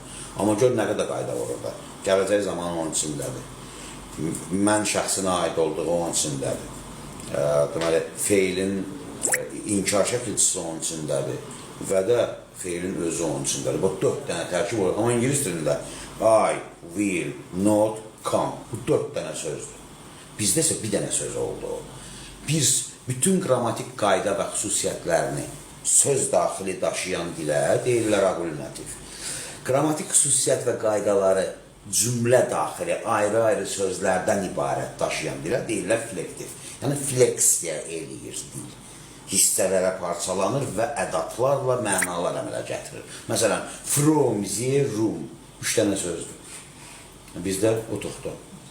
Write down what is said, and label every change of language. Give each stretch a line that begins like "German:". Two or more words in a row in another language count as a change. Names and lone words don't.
Azerbaijani: Amma gör nə qədər qayda var orada. Gələcək zaman onun içindədir. Mən şəxsinə aid olduğu onun içindədir. Deməli, feilin inkar şəkilçisi onun içindədir. Və də feilin özü onun içindədir. Bu 4 dənə tərkib olur. Amma İngilis dilində
English: I, will, not, come.
Azerbaijani: Bu 4 dənə sözdür. Bizdə isə bir dənə söz oldu. Biz bütün qrammatik qayda və xüsusiyyətlərini söz daxili daşıyan dilə deyirlər aglünativ. Qrammatik xüsusiyyət və qaydaları cümlə daxili ayrı-ayrı sözlərdən ibarət daşıyan dilə deyirlər flektiv. Yəni fleksiya eləyir dil. Hissələrə parçalanır və ədatlarla mənalar əmələ gətirir. Məsələn,
English: from, the, room.
Azerbaijani: 3 dənə sözdür. Bizdə otuqdur.